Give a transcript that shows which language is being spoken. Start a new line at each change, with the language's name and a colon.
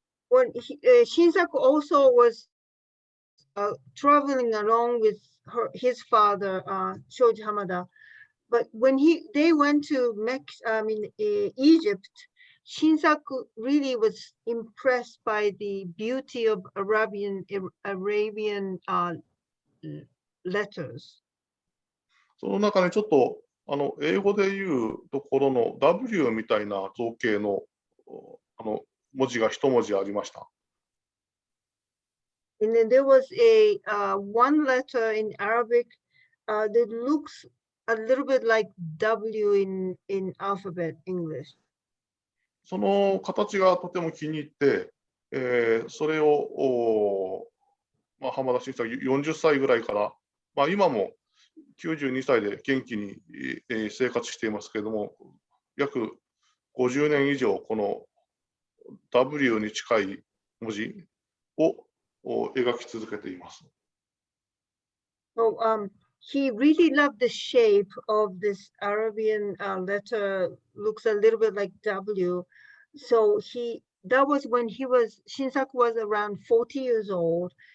English: When Shinsaku also was traveling along with his father, Shoji Hamada, but when they went to Egypt, Shinsaku really was impressed by the beauty of Arabian letters.
Japanese: その中にちょっと英語でいうところの W みたいな造形の文字が一文字ありました。
English: And then there was one letter in Arabic that looks a little bit like W in alphabet English.
Japanese: その形がとても気に入って、それを浜田新作40歳ぐらいから、今も92歳で元気に、生活していますけれども、約50年以上この W に近い文字を描き続けています。
English: So he really loved the shape of this Arabian letter, looks a little bit like W. So that was when Shinsaku was around 40 years old.